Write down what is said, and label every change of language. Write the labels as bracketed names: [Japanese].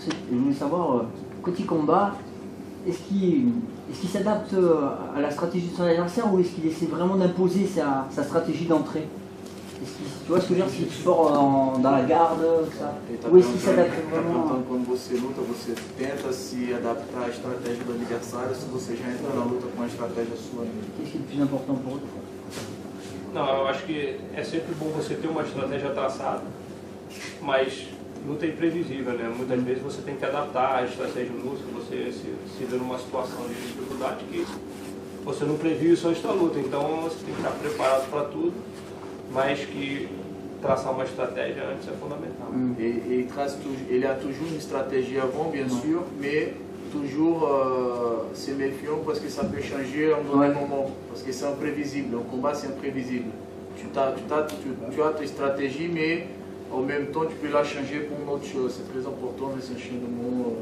[French] Je voulais savoir, quand il combat, est-ce qu'il s'adapte à la stratégie de son adversaire ou est-ce qu'il essaie vraiment d'imposer sa stratégie d'entrée? Tu vois ce que je veux dire, s'il est fort dans la garde, ça. Ou est-ce qu'il s'adapte vraiment? [Portuguese] Quando você luta, você tenta se adaptar à estratégia do adversário, se você já entra na luta com a estratégia sua. [French] Qu'est-ce qui est le plus important pour eux? [Portuguese] Não, eu acho que é sempre bom você ter uma estratégia traçada, mas luta é imprevisível, né? Muitas vezes você tem que adaptar a estratégia de luta, você se vê numa situação de dificuldade que você não previu isso antes da luta, então você tem que estar preparado para tudo, mas que traçar uma estratégia antes é fundamental. [French] Il a toujours une stratégie avant, bien sûr, mais toujours se méfiant parce que ça peut changer en un moment, parce que c'est imprévisible, le combat c'est imprévisible. Tu as ta stratégie, mais en même temps tu peux la changer pour une autre chose, c'est très important de s'enchaînement.